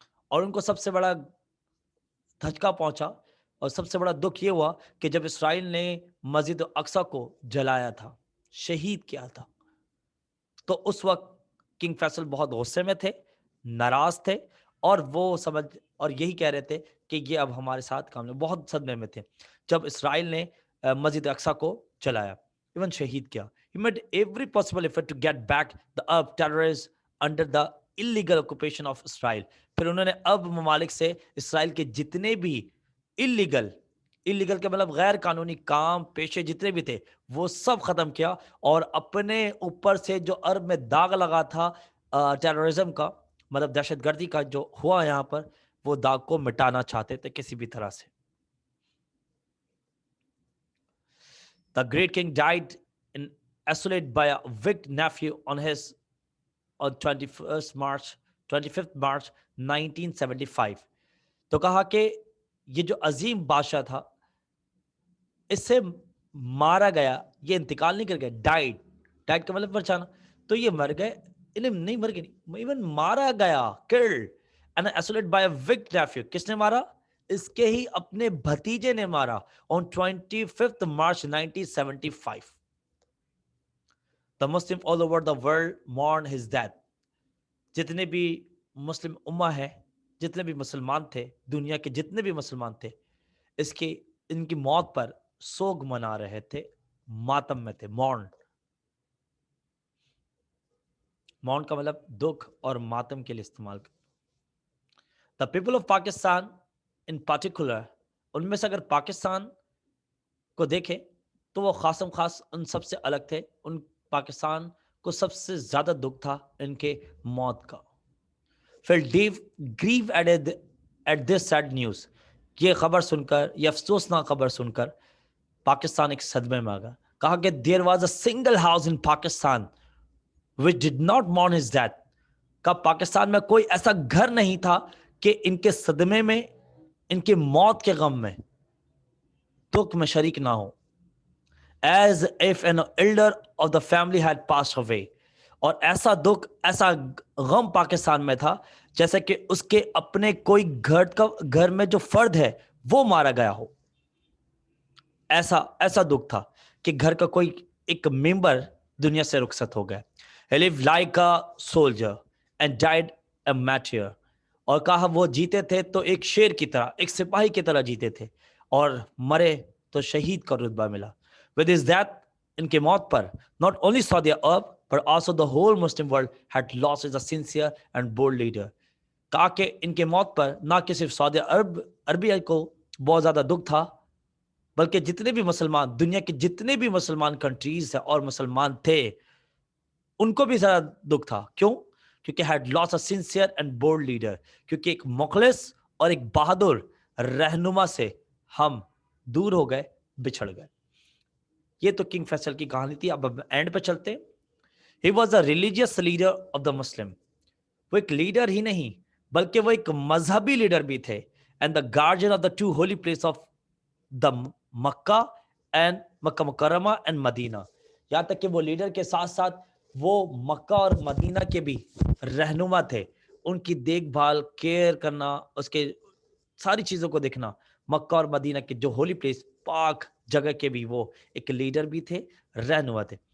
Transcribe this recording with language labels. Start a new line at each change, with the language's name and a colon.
Urdu: اور ان کو سب سے بڑا دھچکا پہنچا اور سب سے بڑا دکھ یہ ہوا کہ جب اسرائیل نے مسجد اقصی کو جلایا تھا، شہید کیا تھا، تو اس وقت کنگ فیصل بہت غصے میں تھے، ناراض تھے، اور وہ اور یہی کہہ رہے تھے کہ یہ اب ہمارے ساتھ کام نہیں. بہت صدمے میں تھے جب اسرائیل نے مسجد اقصی کو جلایا، ایون شہید کیا.
English: He made every possible effort to get back the Arab terrorists under the illegal occupation of Israel.
Urdu: پھر انہوں نے اب ممالک سے اسرائیل کے جتنے بھی illegal کے مطلب غیر قانونی کام پیشے جتنے بھی تھے وہ سب ختم کیا، اور اپنے اوپر سے جو عرب میں داغ لگا تھا ٹیررزم کا مطلب دہشت گردی کا جو ہوا یہاں پر وہ داغ کو مٹانا چاہتے تھے کسی بھی طرح سے.
English: The great king died in isolate by a wicked nephew on 25th March 1975.
Urdu: تو کہا کہ یہ جو عظیم بادشاہ تھا اس سے مارا گیا, یہ انتقال نہیں کر گیا, ڈائٹ کا مطلب بچانا, تو یہ مر گئے, نہیں مر گئے, ایون مارا گیا,
English: killed and isolated by a wicked nephew.
Urdu: کس نے مارا؟ اس کے ہی اپنے بھتیجے نے مارا
English: on 25th March 1975. The Muslim all over the world mourn his death.
Urdu: جتنے بھی مسلم امہ ہے, جتنے بھی مسلمان تھے, دنیا کے جتنے بھی مسلمان تھے, ان کی موت پر سوگ منا رہے تھے, ماتم میں تھے. مون کا مطلب دکھ اور ماتم کے لیے استعمال کر.
English: The people of Pakistan in particular,
Urdu: ان میں سے اگر پاکستان کو دیکھیں تو وہ خاصم خاص ان سب سے الگ تھے. ان پاکستان کو سب سے زیادہ دکھ تھا ان کے موت کا.
English: Felt deep grief at this sad news.
Urdu: یہ خبر سن کر, یہ افسوسناک خبر سن کر پاکستان ایک صدمے میں آ گیا. کہا کہ
English: there was a single house in Pakistan which did not mourn his death.
Urdu: کہ پاکستان میں کوئی ایسا گھر نہیں تھا کہ ان کے صدمے میں, ان کے موت کے غم میں, دکھ میں شریک نہ ہو.
English: As if an elder of the family had passed away.
Urdu: اور ایسا دکھ, ایسا غم پاکستان میں تھا جیسے کہ اس کے اپنے کوئی گھر میں جو فرد ہے وہ مارا گیا ہو. ایسا دکھ تھا کہ گھر کا کوئی ایک ممبر دنیا سے رخصت ہو گیا.
English: He lived like a soldier and died a martyr.
Urdu: اور کہا وہ جیتے تھے تو ایک شیر کی طرح, ایک سپاہی کی طرح جیتے تھے, اور مرے تو شہید کا رتبہ ملا.
English: With his death,
Urdu: ان کے موت پر,
English: not only Saudi Arab but also the whole Muslim world had lost a sincere and bold leader.
Urdu: کہا کہ ان کے موت پر نہ کہ صرف سعودی عربیہ کو بہت زیادہ دکھ تھا, بلکہ جتنے بھی مسلمان, دنیا کے جتنے بھی مسلمان کنٹریز ہیں اور مسلمان تھے, ان کو بھی زیادہ دکھ تھا. کیوں؟ کیونکہ
English: had lost a sincere and bold leader.
Urdu: کیونکہ ایک مخلص اور ایک بہادر رہنما سے ہم دور ہو گئے, بچھڑ گئے. یہ تو کنگ فیصل کی کہانی تھی. اب اینڈ پہ چلتے.
English: He was a religious leader of the Muslim.
Urdu: وہ ایک لیڈر ہی نہیں بلکہ وہ ایک مذہبی لیڈر بھی تھے.
English: And the guardian of the two holy places of the Makkah and Makkah Mukarramah and Madinah.
Urdu: یہاں تک کہ وہ لیڈر کے ساتھ ساتھ وہ مکہ اور مدینہ کے بھی رہنما تھے. ان کی دیکھ بھال, کیئر کرنا, اس کے ساری چیزوں کو دیکھنا. مکہ اور مدینہ کے جو ہولی پلیس, پاک جگہ کے بھی وہ ایک لیڈر بھی تھے, رہنما تھے.